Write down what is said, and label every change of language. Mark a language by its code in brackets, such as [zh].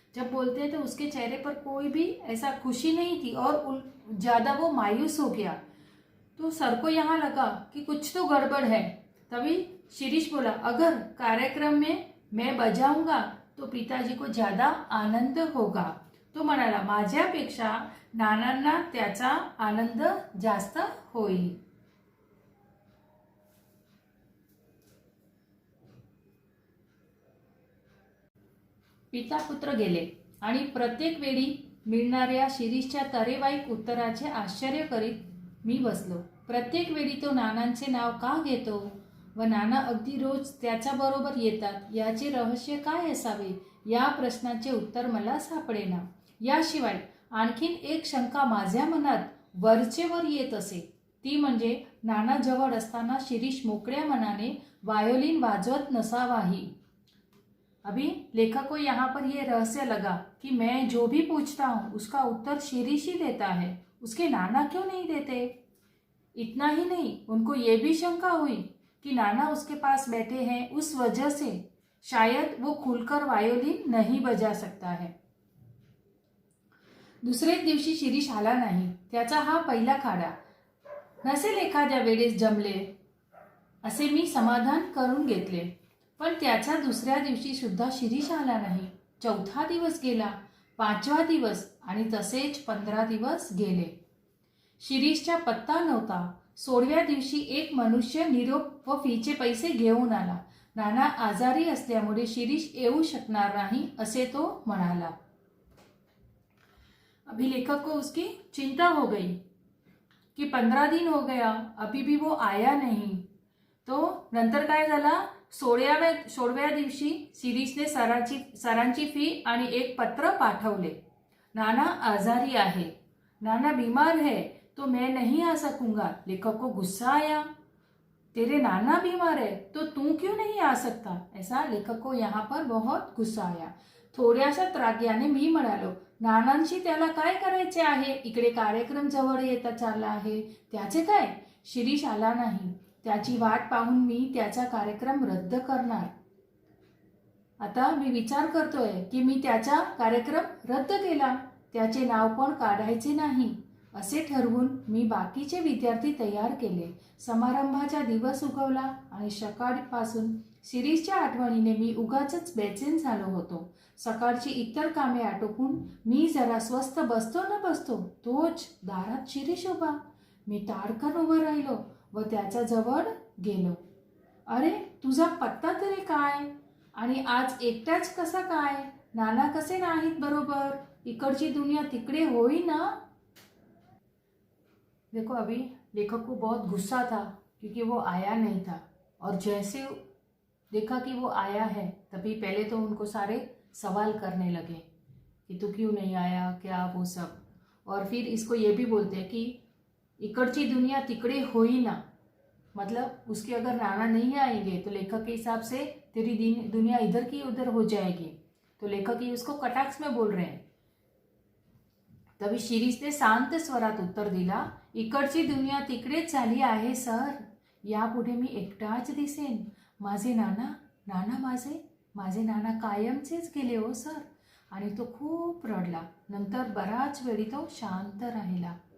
[hi] जब बोलते हैं तो उसके चेहरे पर कोई भी ऐसा खुशी नहीं थी और ज़्यादा वो मायूस हो गया. तो सर को यहाँ लगा कि कुछ तो गड़बड़ है. तभी शिरीष बोला, अगर कार्यक्रम में मैं बजाऊंगा तो पिताजी को ज़्यादा आनंद होगा. [mr] तो म्हणाला, माझ्यापेक्षा नानांना त्याचा आनंद जास्त होईल. पिता पुत्र गेले आणि प्रत्येक वेळी मिळणाऱ्या शिरीषच्या तरेवाईक उत्तराचे आश्चर्य करीत मी बसलो. प्रत्येक वेळी तो नानांचे नाव का घेतो व नाना अगदी रोज त्याच्याबरोबर येतात याचे रहस्य काय असावे या प्रश्नाचे उत्तर मला सापडेना. याशिवाय आणखीन एक शंका माझ्या मनात वरचेवर येत असे, ती म्हणजे नाना जवळ असताना शिरीष मोकळ्या मनाने वायोलिन वाजवत नसावाही. [hi] अभी लेखक को यहाँ पर यह रहस्य लगा कि मैं जो भी पूछता हूँ उसका उत्तर शिरीष ही देता है, उसके नाना क्यों नहीं देते. इतना ही नहीं, उनको ये भी शंका हुई कि नाना उसके पास बैठे हैं, उस वजह से शायद वो खुलकर वायोलिन नहीं बजा सकता है. [mr] दुसरेच दिवशी शिरीष आला नाही. त्याचा हा पहिला खाडा. नसेल एखाद्या वेळेस जमले असे मी समाधान करून घेतले. पण त्याच्या दुसऱ्या दिवशी सुद्धा शिरीष आला नाही. 4था दिवस गेला, 5वा दिवस आणि तसेच 15 दिवस गेले. शिरीषचा पत्ता नव्हता. 16व्या दिवशी एक मनुष्य निरोप व फीचे पैसे घेऊन आला. नाना आजारी असल्यामुळे शिरीष येऊ शकणार नाही असे तो म्हणाला. [hi] अभी लेखक को उसकी चिंता हो गई कि 15 दिन हो गया, अभी भी वो आया नहीं. [mr] तो नंतर काय झाला, 16व्या दिवशी शिरीषने सरांची फी आणि एक पत्र पाठवले. नाना आजारी आहे, [hi] नाना बीमार है, तो मैं नहीं आ सकूंगा. लेखक को गुस्सा आया, तेरे नाना बीमार है तो तू क्यों नहीं आ सकता. ऐसा लेखक को यहाँ पर बहुत गुस्सा आया. [mr] थोड्याशा त्राग्याने मी म्हणालो, नानांशी त्याला काय करायचे आहे, इकडे कार्यक्रम जवळ येता चालला आहे, त्याचे काय. शिरीष आला नाही, त्याची वाट पाहून मी त्याचा कार्यक्रम रद्द करणार. आता मी विचार करतोय की मी त्याचा कार्यक्रम रद्द केला, त्याचे नाव पण काढायचे नाही असे ठरवून मी बाकीचे विद्यार्थी तयार केले. समारंभाचा दिवस उगवला आणि सकाळपासून शिरीषच्या आठवणीने मी उगाचच बेचैन झालो होतो. सकाळची इतर कामे आटोपून मी जरा स्वस्थ बसतो न बसतो तोच दारात शिरीष उभा. मी ताडकन उभं राहिलो व त्याच्या जवळ गेलो. अरे तुझा पत्ता तरी काय, आणि आज एकटाच कसा काय, नाना कसे नाहीत बरोबर, इकडची दुनिया तिकडे होई ना. [hi] देखो अभी लेखक को बहुत गुस्सा था क्योंकि वो आया नहीं था, और जैसे देखा कि वो आया है तभी पहले तो उनको सारे सवाल करने लगे कि तू क्यों नहीं आया, क्या वो सब। और फिर इसको ये भी बोलते हैं कि [mr] इकडची दुनिया तिकडे होई ना, [hi] मतलब उसके अगर नाना नहीं आएंगे तो लेखक के हिसाब से तेरी दुनिया इधर की उधर हो जाएगी। तो लेखक ही उसको कटाक्ष में बोल रहे हैं। [mr] तभी शिरीषने शांत स्वरात उत्तर दिला, इकडची दुनिया तिकडेच झाली आहे सर, यापुढे मी एकटाच दिसेन. माझे नाना नाना माझे नाना कायमचेच गेले हो सर. आणि तो खूप रडला. नंतर बराच वेळी तो शांत राहिला.